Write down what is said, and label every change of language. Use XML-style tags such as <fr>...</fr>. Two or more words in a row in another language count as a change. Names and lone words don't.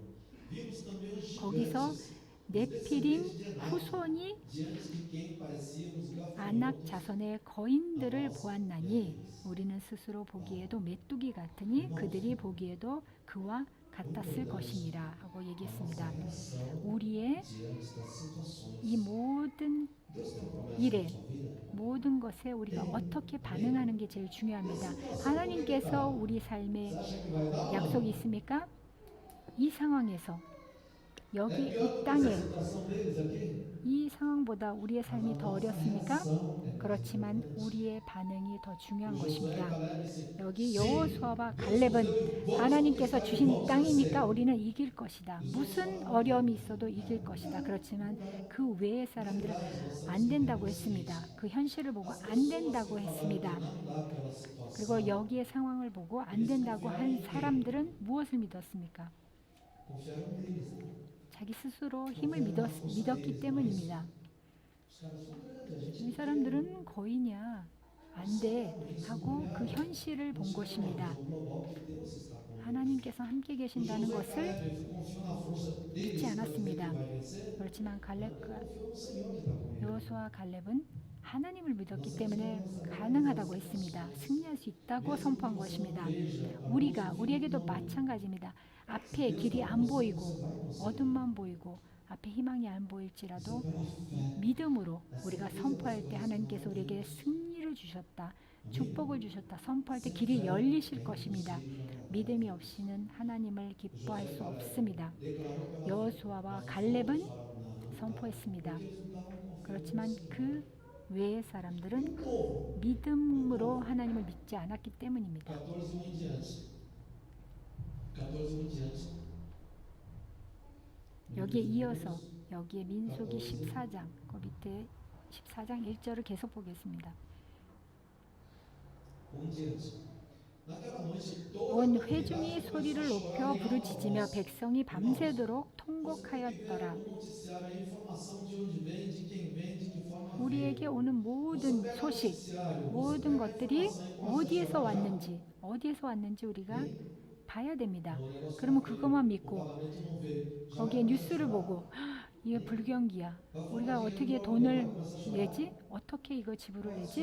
<ko>거기서 네피림 후손이 아낙 자손의 거인들을 보았나니 우리는 스스로 보기에도 메뚜기 같으니 그들이 보기에도 그와 갖다 쓸 것이니라 하고 얘기했습니다.</ko> <pt>Nossa reação</pt> <ko>우리의</ko> <pt>diante das situações.</pt> <ko>이 모든</ko> <pt>Deus tem promessa</pt> <ko>일에</ko> <pt>na sua vida.</pt> <ko>모든 것에 우리가 어떻게 반응하는 게 제일 중요합니다. 하나님께서 우리 삶에</ko> <pt>Você acha que vai dar? ou não?</pt> <ko>약속이 있습니까? 이 상황에서</ko> <pt>É</pt> <ko>여기</ko> <pt>pior</pt> <ko>이</ko> <pt>do que a</pt> <ko>땅에</ko> <pt>situação deles aqui?</pt> <ko>이 상황보다 우리의 삶이 더 어렵습니까?</ko> <pt>Reação é</pt> <ko>그렇지만 우리의 반응이 더 중요한</ko> <pt>Josué e</pt> <ko>것입니다.</ko> <pt>Caleb disse,</pt> <ko>여기</ko> <pt>"Sim,</pt> <ko>여호수아와 갈렙은 하나님께서 주신 땅이니까 우리는 이길 것이다. 무슨 어려움이 있어도 이길 것이다. 그렇지만 그 외의 사람들은 안 된다고 했습니다. 그 현실을 보고 안 된다고 했습니다.</ko> <pt>não dá aquela situação."</pt> <ko>그리고 여기의 상황을 보고 안 된다고 한 사람들은 무엇을 믿었습니까?</ko> <pt>Confiaram neles. né?</pt> <ko>자기 스스로 힘을 믿었기 때문입니다.</ko> <pt>Os caras são grandes, a gente</pt> <ko>이 사람들은 거의냐 안 돼 하고 그 현실을 본 것입니다.</ko> <pt>o global que Deus está com eles.</pt> <ko>하나님께서 함께 계신다는</ko> <pt>Josué e</pt> <ko>것을</ko> <pt>Caleb, ele confiou na força deles</pt> <ko>믿지</ko> <pt>para</pt> <ko>않았습니다.</ko> <pt>que vai vencer.</pt> <ko>그렇지만 갈렙과</ko> <pt>Confiou no Senhor que está com ele.</pt> <ko>여호수아 갈렙은 하나님을 믿었기 때문에 가능하다고 했습니다. 승리할 수 있다고 선포한 것입니다. 우리에게도 마찬가지입니다. 앞에 길이 안 보이고 어둠만 보이고 앞에 희망이 안 보일지라도 믿음으로 우리가 선포할 때 하나님께서 우리에게 승리를 주셨다. 축복을 주셨다. 선포할 때 길이 열리실 것입니다. 믿음이 없이는 하나님을 기뻐할 수 없습니다. 여호수아와 갈렙은 선포했습니다. 그렇지만 그 외의 사람들은 믿음으로 하나님을 믿지 않았기 때문입니다.</ko> <pt>14 em diante. 14 em diante.</pt> <ko>여기에 이어서 여기에 민수기 14장 그 밑에 14장 1절을 계속 보겠습니다.</ko> <pt>diante. Naquela noite,</pt> <ko>온 회중이 소리를 높여 부르짖으며 백성이 밤새도록 통곡하였더라.</ko> <pt>noticiário é a informação de onde vem, de quem vem, de que forma vem.</pt> <ko>우리에게 오는 모든 소식, 모든 것들이 어디에서 왔는지 우리가 봐야 됩니다. 그러면 그것만 믿고 거기에 뉴스를 보고 이게 불경기야. 우리가 어떻게 돈을 내지? 어떻게 이거 지불을 내지?</ko>